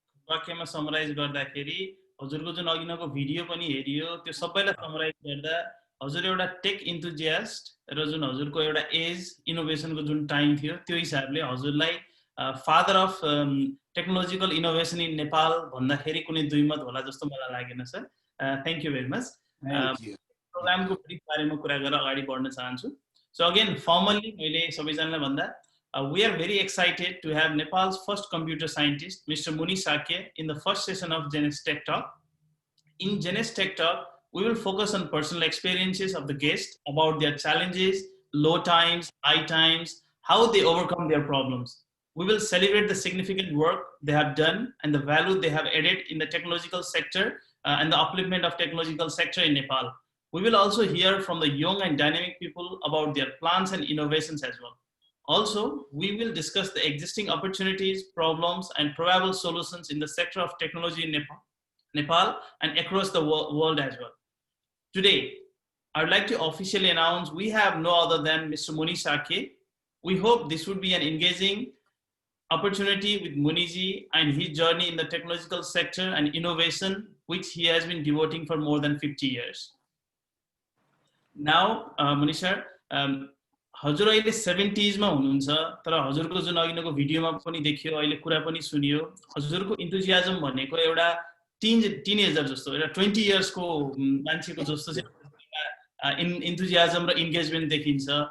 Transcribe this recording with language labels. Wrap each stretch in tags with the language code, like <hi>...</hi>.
<ne>वाक्यमा summarise गर्दाखेरि हजुरको जुन अघिनको भिडियो पनि हेरियो, त्यो सबैलाई समराइज गर्दा हजुर एउटा टेक इन्थुजियास्ट र जुन हजुरको एउटा एज इनोभेसनको जुन टाइम थियो त्यो हिसाबले हजुरलाई</ne> <en>father of technological innovation in Nepal</en> <ne>भन्दाखेरि कुनै दुई मत होला जस्तो मलाई लागेन sir.</ne> <en>Thank you very much.</en> <ne>प्रोग्रामको बारेमा कुरा गरेर अगाडि बढ्न चाहन्छु।</ne> <en>so again formally</en> <ne>मैले सबैजनालाई भन्दा</ne> <en>we are very excited to have Nepal's first computer scientist, Mr. Muni Sakya, in the first session of Genes Tech Talk. In Genes Tech Talk, we will focus on personal experiences of the guest about their challenges, low times, high times, how they overcome their problems. We will celebrate the significant work they have done and the value they have added in the technological sector and the upliftment of technological sector in Nepal. We will also hear from the young and dynamic people about their plans and innovations as well. Also, we will discuss the existing opportunities, problems, and probable solutions in the sector of technology in Nepal and across the world as well. Today, I would like to officially announce we have no other than Mr. Muni Sakya. We hope this would be an engaging opportunity with Muniji and his journey in the technological sector and innovation, which he has been devoting for more than 50 years. Now, Muni sir,</en> <ne>हजुर अहिले 70s मा हुनुहुन्छ, तर हजुरको जुन अघिनको भिडियोमा पनि देखियो, अहिले कुरा पनि सुनियो, हजुरको इन्थुजियाजम भनेको एउटा टिनेजर जस्तो, एउटा 20 इयर्स को मान्छेको जस्तो चाहिँ इन्थुजियाजम र इन्गेजमेन्ट देखिन्छ।</ne>